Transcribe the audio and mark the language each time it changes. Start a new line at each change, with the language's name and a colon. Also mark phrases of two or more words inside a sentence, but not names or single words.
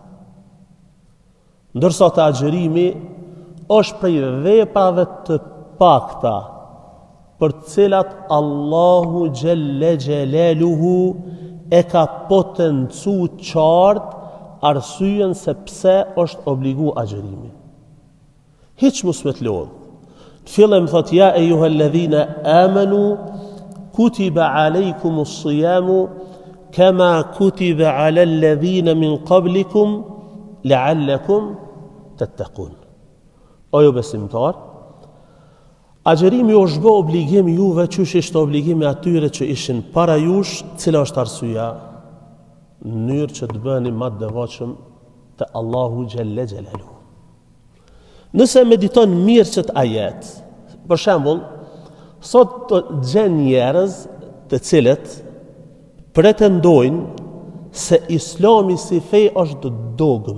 Albanian: Ndërsa të agjërimi është prej veprave të pakta për të cilat Allahu
Arabic: جل جلاله
Albanian: e ka potencu qartë arsyen se pse është obligu agjërimi. Hiç mos me të lodh. Fillim thot
Arabic: يا أيها الذين آمنوا كتب عليكم الصيام كما كتب على الذين من قبلكم لعلكم تتقون.
Albanian: O ju besimtar, agjërimi është bë obligim juve qysh ishte obligimi atyre që ishin para jush, cila është arsyeja? Në mënyrë që të bëni më të devotshëm te Allahu
Arabic: جل جلاله.
Albanian: Nëse mediton mirë çet ajet, për shembull, sot të gjen njerëz të cilët pretendojnë se Islami si fe është dogm.